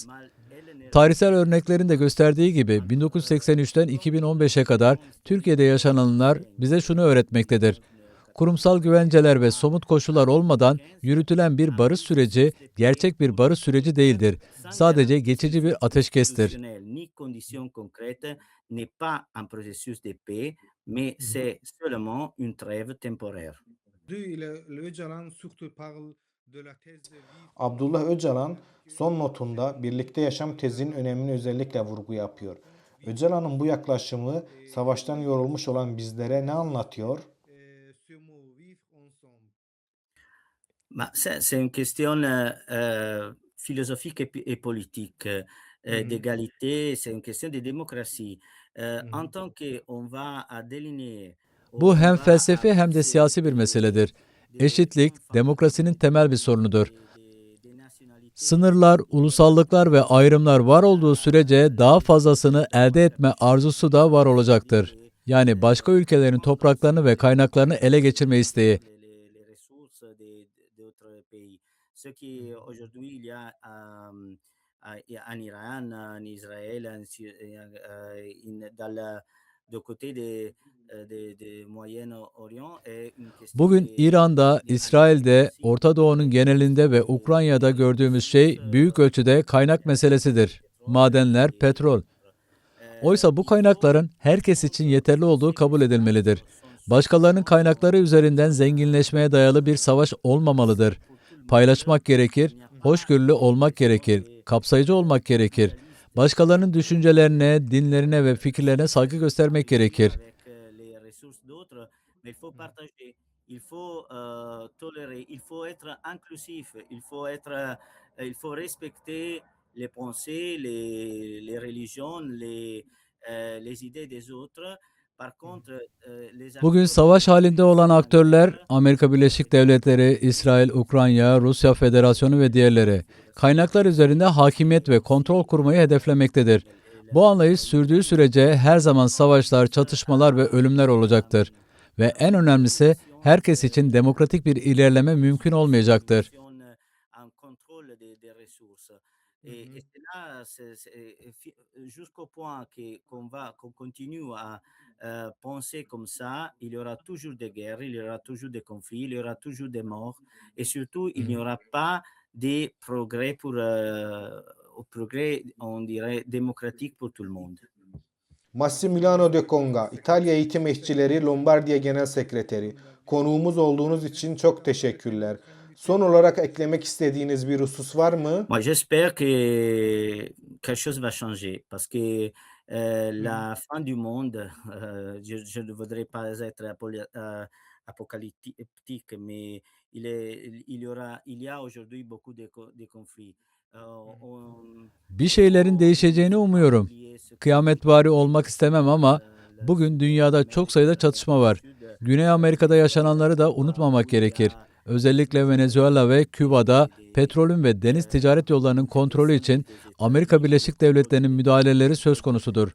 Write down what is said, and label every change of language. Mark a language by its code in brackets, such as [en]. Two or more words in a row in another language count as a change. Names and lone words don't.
[tr] Tarihsel örneklerin de gösterdiği gibi 1983'ten 2015'e kadar Türkiye'de yaşananlar bize şunu öğretmektedir. Kurumsal güvenceler ve somut koşullar olmadan yürütülen bir barış süreci gerçek bir barış süreci değildir. Sadece geçici bir ateşkestir. [fr] Ni condition concrète n'est pas un processus de paix, mais c'est seulement une trêve temporaire. [tr] Abdullah Öcalan son notunda birlikte yaşam tezinin önemini özellikle vurgu yapıyor. Öcalan'ın bu yaklaşımı savaştan yorulmuş olan bizlere ne anlatıyor? [fr] C'est une question philosophique et politique, d'égalité, c'est une question de démocratie. En tant qu'on va à délinéer, [tr] Bu [fr] on [tr] hem [fr] va à [tr] felsefi hem de [fr] fixer [tr] siyasi bir meseledir. Eşitlik, demokrasinin temel bir sorunudur. [fr] des nationalités. [tr] Sınırlar, ulusallıklar ve ayrımlar var olduğu sürece daha fazlasını elde etme arzusu da var olacaktır. Yani başka ülkelerin topraklarını ve kaynaklarını ele geçirme isteği. [fr] Les ressources d'autres pays. Ce qui aujourd'hui il y a en Iran, en Israël, dans du côté de Moyen-Orient est une question [tr] Bugün [fr] de [tr] İran'da, İsrail'de, Orta Doğu'nun genelinde ve Ukrayna'da gördüğümüz şey büyük ölçüde kaynak meselesidir. Madenler, petrol. Oysa bu kaynakların herkes için yeterli olduğu kabul edilmelidir. Başkalarının kaynakları üzerinden zenginleşmeye dayalı bir savaş olmamalıdır. Paylaşmak gerekir, hoşgörülü olmak gerekir, kapsayıcı olmak gerekir. Başkalarının düşüncelerine, dinlerine ve fikirlerine saygı göstermek gerekir. [fr] les ressources d'autres, mais il faut partager, il faut tolérer, il faut être inclusif, il faut respecter les pensées, les religions, les idées des autres. Par contre, les [tr] Bugün [fr] acteurs [tr] savaş halinde olan aktörler, [fr] politiques, [tr] Amerika Birleşik Devletleri, İsrail, Ukrayna, Rusya Federasyonu ve diğerleri, kaynaklar üzerinde hakimiyet ve kontrol kurmayı hedeflemektedir. Bu anlayış sürdüğü sürece her zaman savaşlar, çatışmalar ve ölümler olacaktır. Ve en önemlisi, herkes için demokratik bir ilerleme mümkün olmayacaktır. [fr] un contrôle des ressources. Et c'est là, jusqu'au point qu'on continue à penser comme ça, il y aura toujours des guerres, il y aura toujours des conflits, il y aura toujours des morts, et surtout, il n'y aura pas de progrès progrès, on dirait, démocratique pour tout le monde. [tr] Massimiliano De Conga, İtalya Eğitim İşçileri Lombardiya Genel Sekreteri. Konuğumuz olduğunuz için çok teşekkürler. Son olarak eklemek istediğiniz bir husus var mı? [fr] Moi, j'espère que quelque chose va changer parce que la fin du monde, je ne voudrais pas être apocalyptique, mais il y a aujourd'hui beaucoup de conflits. [tr] Bir şeylerin değişeceğini umuyorum. Kıyametvari olmak istemem ama bugün dünyada çok sayıda çatışma var. Güney Amerika'da yaşananları da unutmamak gerekir. Özellikle Venezuela ve Küba'da petrolün ve deniz ticaret yollarının kontrolü için Amerika Birleşik Devletleri'nin müdahaleleri söz konusudur.